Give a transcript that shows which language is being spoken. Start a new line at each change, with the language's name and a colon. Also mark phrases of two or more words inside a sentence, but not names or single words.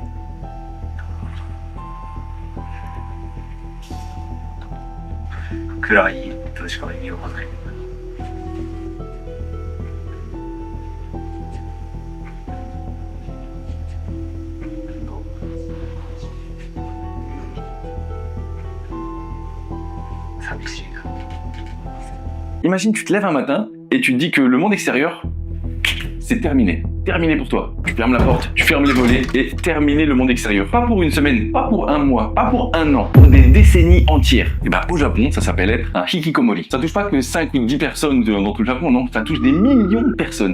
Japanese: 暗いとしか意味わかんない。寂しいな。
French: Imagine, tu te lèves un matin et tu te dis que le monde extérieur, c'est terminé. Terminé pour toi. Tu fermes la porte, tu fermes les volets et terminé le monde extérieur. Pas pour une semaine, pas pour un mois, pas pour un an, pour des décennies entières. Et bah au Japon, ça s'appelle être un hikikomori. Ça touche pas que 5 ou 10 personnes dans tout le Japon, non, ça touche des millions de personnes.